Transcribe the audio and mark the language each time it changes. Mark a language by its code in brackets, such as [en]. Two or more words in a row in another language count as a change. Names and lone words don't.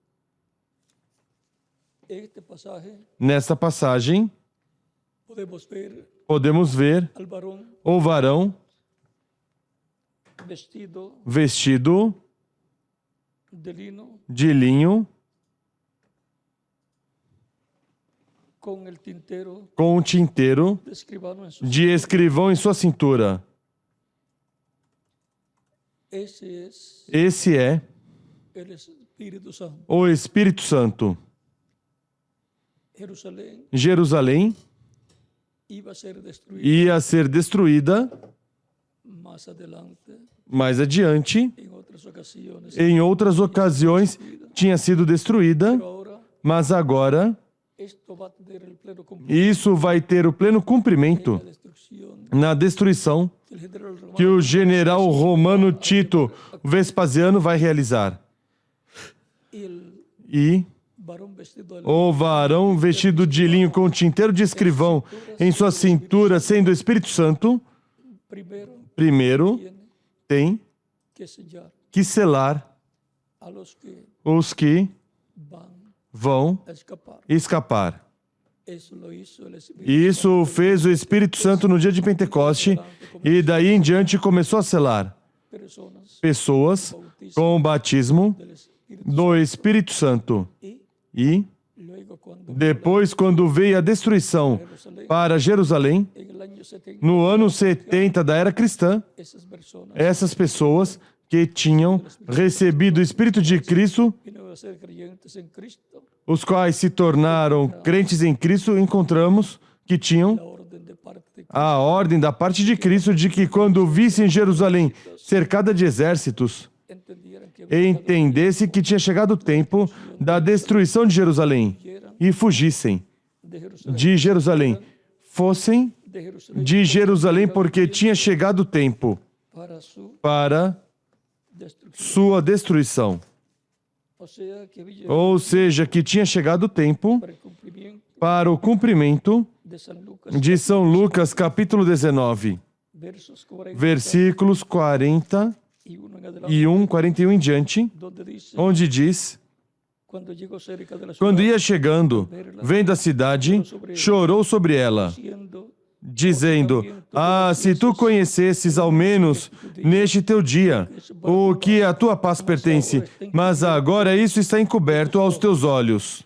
[pt] Nesta passagem, podemos ver o varão vestido [es] de lino [pt] de linho, [es] con el tintero [pt] com um tinteiro [es] de escribano en su [pt] de escrivão em sua cintura. Esse é [es] el Espíritu Santo. [pt] o Espírito Santo. Jerusalém ia ser destruída [es] Más adelante, [pt] mais adiante. [es] en otras ocasiones, [pt] Em outras ocasiões tinha sido destruída, [es] pero ahora [pt] mas agora [es] esto va a tener el pleno cumplimiento [pt] isso vai ter o pleno cumprimento [es] de la destrucción [pt] na destruição [es] que el general romano [pt] que o general romano Tito Vespasiano vai realizar. [es] y el [pt] E [es] varón vestido de [pt] o varão vestido de linho com tinteiro de escrivão em sua cintura, sendo o Espírito Santo, [es] primero [pt] primeiro tem [es] que sellar [pt] que selar [es] a los que [pt] os que [es] van [pt] vão [es] a escapar. [pt] escapar. [es] Eso lo hizo el Espíritu [pt] Isso fez o Espírito Santo no dia de Pentecoste e daí em diante começou a selar [es] personas [pt] pessoas com o batismo [es] del Espíritu [pt] do Espírito Santo. [es] y [pt] E [es] luego cuando [pt] depois, quando veio a destruição [es] Jerusalén [pt] para Jerusalém, [es] en el año 70 [pt] no ano 70 da era cristã, [es] esas personas [pt] essas pessoas que tinham recebido o Espírito de Cristo, [es] vinieron a ser creyentes en Cristo, [pt] os quais se tornaram crentes em Cristo, encontramos que tinham [es] la orden de parte de [pt] a ordem da parte de Cristo de que quando vissem Jerusalém cercada de exércitos, [es] entendieran que [pt] entendesse que tinha chegado o tempo da destruição de Jerusalém e fugissem de Jerusalém. Fossem [es] de Jerusalén [pt] de Jerusalém porque tinha chegado o tempo [es] para su [pt] para [es] destrucción. [pt] sua destruição. [es] O sea, que había [pt] Ou seja, que tinha chegado o tempo [es] para el cumplimiento [pt] para o cumprimento [es] de San Lucas, [pt] de São Lucas, capítulo 19, [es] versos 40 [pt] versículos 40 [es] y 1 en adelante, [pt] e 1, 41 em diante, [es] donde dice, [pt] onde diz: [es] cuando llegó cerca de la [pt] quando [es] ciudad, [pt] ia chegando, vendo a cidade, chorou sobre ela, [es] diciendo, [pt] dizendo: Ah, se tu conhecesses ao menos neste teu dia o que a tua paz pertence, mas agora isso está encoberto aos teus olhos.